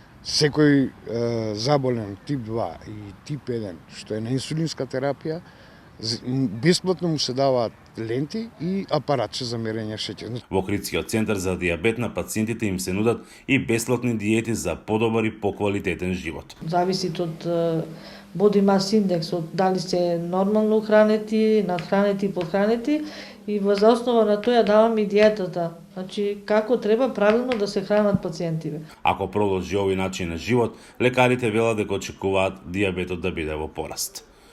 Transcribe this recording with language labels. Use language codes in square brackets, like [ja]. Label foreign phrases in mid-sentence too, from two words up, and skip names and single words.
[mk] Секој заболен тип 2 и тип 1 што е на инсулинска терапија, бесплатно му се даваат ленти и апаратче за мерење шеќер. Во Охридскиот центар за диабет на пациентите им се нудат и бесплатни диети за подобар и поквалитетен живот. Зависи од [en] body mass index, [mk] од дали се нормално хранети, надхранети, подхранети, и во основа на тоа даваме и диетата. Значи, како треба правилно да се хранат пациентиве. Ако продолжи овој начин на живот, лекарите велат дека очекуваат диабетот да биде во пораст.